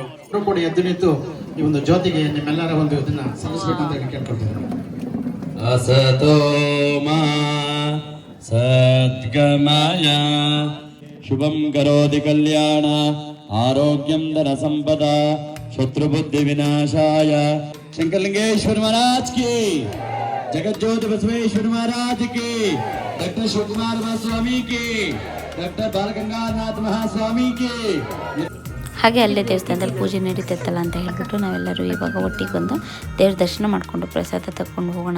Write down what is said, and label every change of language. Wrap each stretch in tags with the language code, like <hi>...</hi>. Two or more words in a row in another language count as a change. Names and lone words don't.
<kn>ಕೂಡ ಎದ್ದು ನಿಂತು ಈ ಒಂದು ಜ್ಯೋತಿಗೆ ನಿಮ್ಮೆಲ್ಲರ ಒಂದು ಇದನ್ನ ಸಲ್ಲಿಸಬೇಕಂತ ಕೇಳ್ಕೊಳ್ತೇನೆ.</kn> <sa>ಅಸತೋ ಮಾ ಸದ್ಗಮಯ ಶುಭಂ ಕರೋತಿ ಕಲ್ಯಾಣ ಆರೋಗ್ಯಂ ಧನ ಸಂಪದ ಶತ್ರುಬುದ್ಧಿ ವಿನಾಶಾಯ ಶಂಕರಲಿಂಗೇಶ್ವರ</sa> <hi>महाराज की जगज्योत बसवेश्वर महाराज की डॉक्टर शिवकुमार महास्वामी की डॉक्टर बालगंगाधरनाथ महास्वामी की</hi> <kn>ಹಾಗೆ ಅಲ್ಲೇ ದೇವಸ್ಥಾನದಲ್ಲಿ ಪೂಜೆ ನಡೀತೈತಲ್ಲ ಅಂತ ಹೇಳ್ಬಿಟ್ಟು ನಾವೆಲ್ಲರೂ ಇವಾಗ ಒಟ್ಟಿಗೆ ಬಂದು ದೇವ್ರ ದರ್ಶನ ಮಾಡಿಕೊಂಡು ಪ್ರಸಾದ ತಗೊಂಡು ಹೋಗೋಣ</kn>